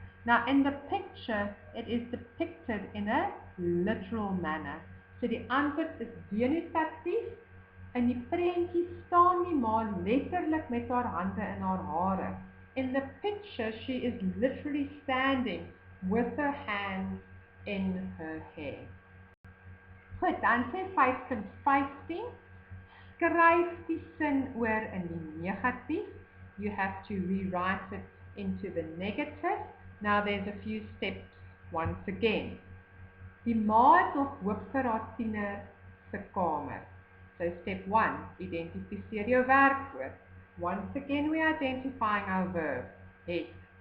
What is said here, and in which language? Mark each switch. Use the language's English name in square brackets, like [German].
[English] Now, in the picture, it is depicted in a literal manner. [Afrikaans] So die antwoord is denotatief. In die prentjie staan die ma letterlik met haar hande in haar hare. [English] In the picture, she is literally standing with her hands in her hair. [Afrikaans] Goed, dan sê 5.15, skryf die sin oor in die negatief. [English] You have to rewrite it into the negative. Now there's a few steps once again. [Afrikaans] Die ma het nog hoop vir haar tiener se kamer. [English] So step 1, [Afrikaans] identifiseer jou werkwoord. [English] Once again we are identifying our verb, het.